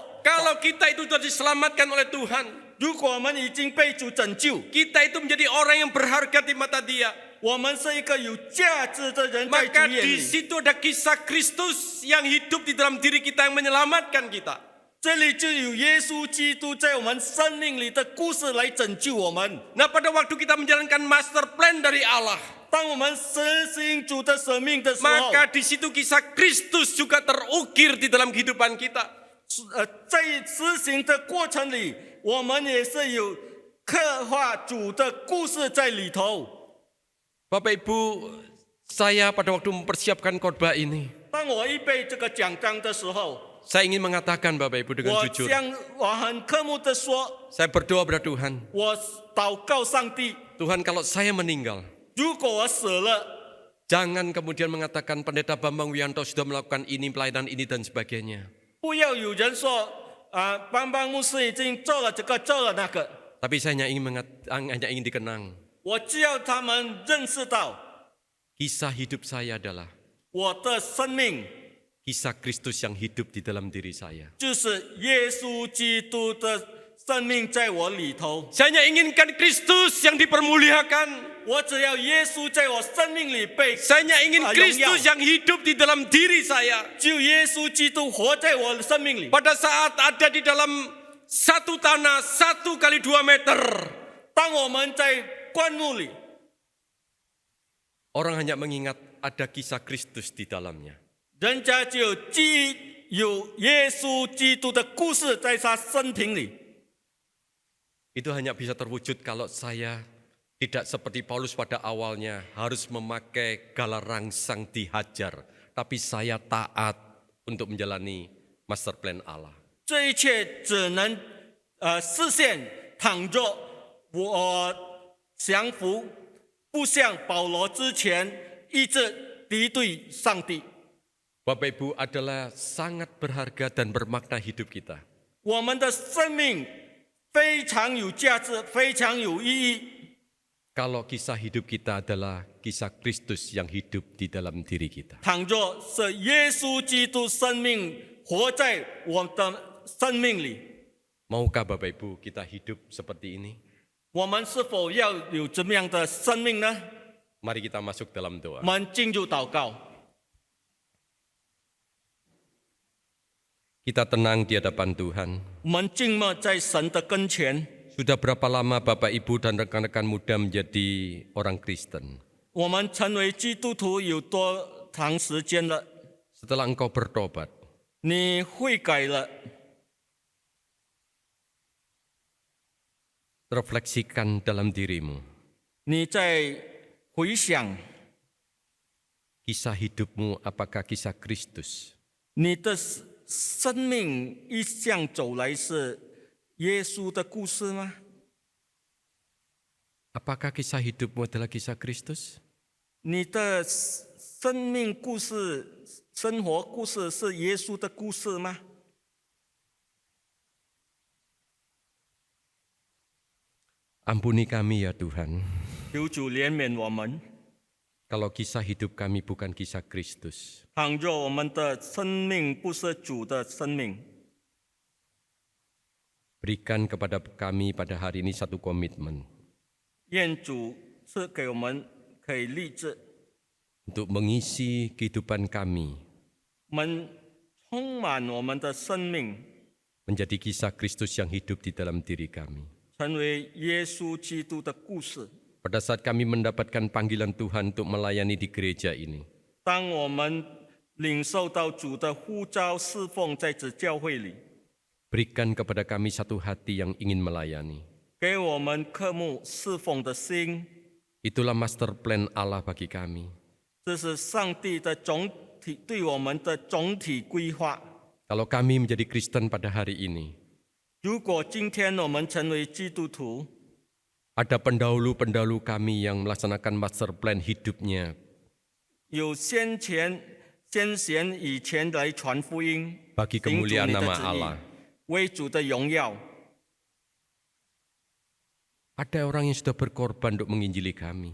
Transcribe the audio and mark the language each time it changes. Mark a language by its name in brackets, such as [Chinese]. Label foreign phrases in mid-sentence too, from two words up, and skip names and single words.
[Indonesian] Kalau kita itu sudah diselamatkan oleh Tuhan, [Chinese] 如果我们已经被主拯救， [Indonesian] kita itu menjadi orang yang berharga di mata Dia. [Chinese] 我们是一个有价值的人在主 [Indonesian] Maka [Chinese] 眼 [Indonesian] di [Chinese] 里。 [Indonesian] situ ada kisah Kristus yang hidup di dalam diri kita yang menyelamatkan kita. [Chinese] 这里就有耶稣基督在我们生命里的故事来拯救我们。 [Indonesian] Nah, pada waktu kita menjalankan [English] master plan [Indonesian] dari Allah, [Chinese] 当我们实行主的生命的时候， [Indonesian] maka di situ kisah Kristus juga terukir di dalam kehidupan kita. [Chinese] 在实行的过程里，我们也是有刻画主的故事在里头。 [Indonesian] Bapak Ibu, saya pada waktu mempersiapkan khotbah ini, [Chinese] 当我预备这个讲章的时候， [Indonesian] saya ingin mengatakan Bapak Ibu dengan [Chinese] 我 [Indonesian] jujur, [Chinese] 我很刻木的说， [Indonesian] saya berdoa pada Tuhan, [Chinese] 我祷告上帝， [Indonesian] Tuhan kalau saya meninggal, [Chinese] 如果我死了， [Indonesian] jangan kemudian mengatakan Pendeta Bambang Wiyanto sudah melakukan ini, pelayanan ini dan sebagainya. [Chinese] 不要有人说邦邦牧师已经做了这个做了那个， [Indonesian] Tapi saya hanya ingin dikenang. [Chinese] 我只要他们认识到 [Indonesian] Kisah hidup saya adalah [Chinese] 我的生命 [Indonesian] kisah Kristus yang hidup di dalam diri saya. [Chinese] 就是耶稣基督的生命在我里头。 [Indonesian] Saya hanya inginkan Kristus yang dipermuliakan. [Chinese] 我只要耶稣在我生命里被 [Indonesian] Saya hanya ingin [Chinese] 荣耀 [Indonesian] Kristus yang hidup di dalam diri saya. [Chinese] 只有耶稣基督活在我的生命里。 [Indonesian] Pada saat ada di dalam satu tanah 1 kali 2 meter, [Chinese] 当我们在灌木里， [Indonesian] orang hanya mengingat ada kisah Kristus di dalamnya. [Chinese] 人家就有记忆有耶稣基督的故事在他生平里。 [Indonesian] Itu hanya bisa terwujud kalau saya tidak seperti Paulus pada awalnya harus memakai galah rangsang dihajar, tapi saya taat untuk menjalani [English] master plan [Indonesian] Allah. [Chinese] 这一切只能实现，倘若我降服，不像保罗之前一直敌对上帝。 [Indonesian] Bapak Ibu adalah sangat berharga dan bermakna hidup kita. [Chinese] 我们的生命非常有价值，非常有意义。 [Indonesian] Kalau kisah hidup kita adalah kisah Kristus yang hidup di dalam diri kita. [Chinese] 倘若是耶稣基督生命活在我的生命里， [Indonesian] Maukah Bapak Ibu kita hidup seperti ini? [Chinese] 我们是否要有这么样的生命呢？ [Indonesian] Mari kita masuk dalam doa. [Chinese] 我们进入祷告， [Indonesian] Kita tenang di hadapan Tuhan. [Chinese] 我们静默在神的跟前。 [Indonesian] Sudah berapa lama Bapak Ibu dan rekan-rekan muda menjadi orang Kristen? [Chinese] 我们成为基督徒有多长时间了？ [Indonesian] Setelah engkau bertobat, [Chinese] 你悔改了， [Indonesian] refleksikan dalam dirimu. [Chinese] 你在回想， [Indonesian] Kisah hidupmu apakah kisah Kristus? [Chinese] 你的生命一向走来是耶稣的故事吗？ [Indonesian] Apakah kisah hidupmu adalah kisah Kristus? [Chinese] 你的生命故事、生活故事是耶稣的故事吗？ [Indonesian] Ampuni kami ya Tuhan, [Chinese] 求主怜悯我们。 [Indonesian] kalau kisah hidup kami bukan kisah Kristus. [Chinese] 倘若我们的生命不是主的生命， [Indonesian] Berikan kepada kami pada hari ini satu komitmen [Chinese] 愿主赐给我们可以立志， [Indonesian] untuk mengisi kehidupan kami [Chinese] 我们充满我们的生命， [Indonesian] menjadi kisah Kristus yang hidup di dalam diri kami. [Chinese] 成为耶稣基督的故事。 [Indonesian] Pada saat kami mendapatkan panggilan Tuhan untuk melayani di gereja ini, [Chinese] 当我们领受到主的呼召侍奉在此教会里， [Indonesian] berikan kepada kami satu hati yang ingin melayani. [Chinese] 给我们渴慕侍奉的心， [Indonesian] Itulah [English] master plan [Indonesian] Allah bagi kami. [Chinese] 这是上帝的总体对我们的总体规划。 [Indonesian] Kalau kami menjadi Kristen pada hari ini, [Chinese] 如果今天我们成为基督徒， [Indonesian] ada pendahulu-pendahulu kami yang melaksanakan [English] master plan [Indonesian] hidupnya [Chinese] 有先贤以前来传福音， [Indonesian] bagi [Chinese] 行主你 [Indonesian] kemuliaan [Chinese] 的 [Indonesian] nama [Chinese] 旨 [Indonesian] Allah. [Chinese] 意，为主的荣耀。 [Indonesian] Ada orang yang sudah berkorban untuk menginjili kami.